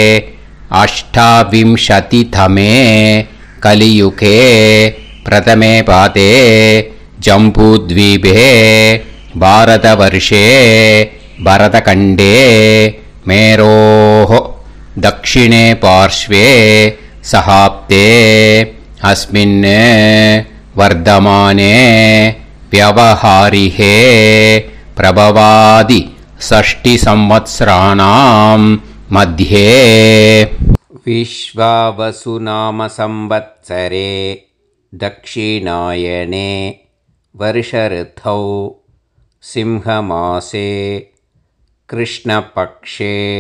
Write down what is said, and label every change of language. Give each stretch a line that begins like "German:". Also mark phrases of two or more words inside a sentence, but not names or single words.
Sanskrit: अष्टाविंशतितमे कलियुगे प्रथमे पादे जम्बूद्वीपे भारतवर्षे भरतखण्डे मेरोः दक्षिणे पार्श्वे शकाब्दे अस्मिन् वर्तमाने व्यावहारिके प्रभवादि षष्टि संवत्सराणां मध्ये विश्वावसु नाम संवत्सरे दक्षिणायने वर्षऋतौ सिंहमासे कृष्णपक्षे